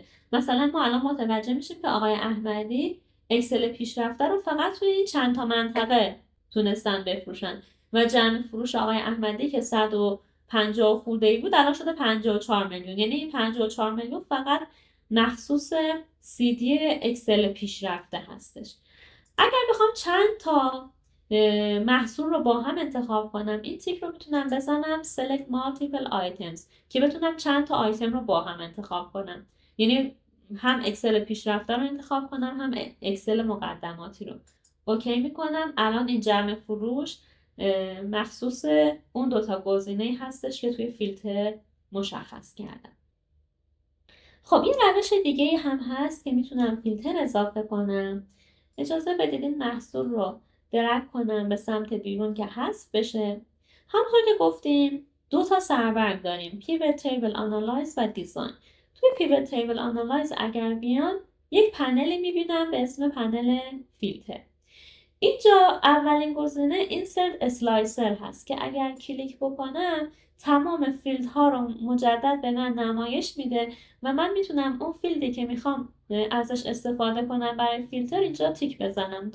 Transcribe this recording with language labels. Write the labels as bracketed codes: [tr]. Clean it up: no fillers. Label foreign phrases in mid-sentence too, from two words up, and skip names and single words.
[fa] مثلا ما الان متوجه میشیم که آقای احمدی اکسل پیشرفته رو فقط توی این چند تا منطقه تونستن بفروشن و جمع فروش آقای احمدی که 150 خورده‌ای بود الان شده 54 میلیون. یعنی این 54 میلیون فقط مخصوص CD اکسل پیشرفته هستش. اگر بخوام چند تا محصول رو با هم انتخاب کنم، این تیک رو میتونم بزنم [en] select multiple items [fa] که بتونم چند تا آیتم رو با هم انتخاب کنم. یعنی هم اکسل پیشرفته رو انتخاب کنم هم اکسل مقدماتی رو. اوکی میکنم. الان این جمع فروش مخصوص اون 2 تا گزینه هستش که توی فیلتر مشخص کردم. خب این روش دیگه هم هست که میتونم فیلتر اضافه کنم. اجازه بدید این محصول رو درگ کنم به سمت بیرون که حذف بشه. همونطور که گفتیم 2 تا سرورق داریم، Pivot Table Analyze و Design. توی Pivot Table Analyze اگر بیان یک پنلی میبینم به اسم پنل فیلتر. اینجا اولین گزینه Insert Slicer هست که اگر کلیک بکنم تمام فیلدها رو مجدد به من نمایش میده و من میتونم اون فیلدی که میخوام ازش استفاده کنم برای فیلتر اینجا تیک بزنم.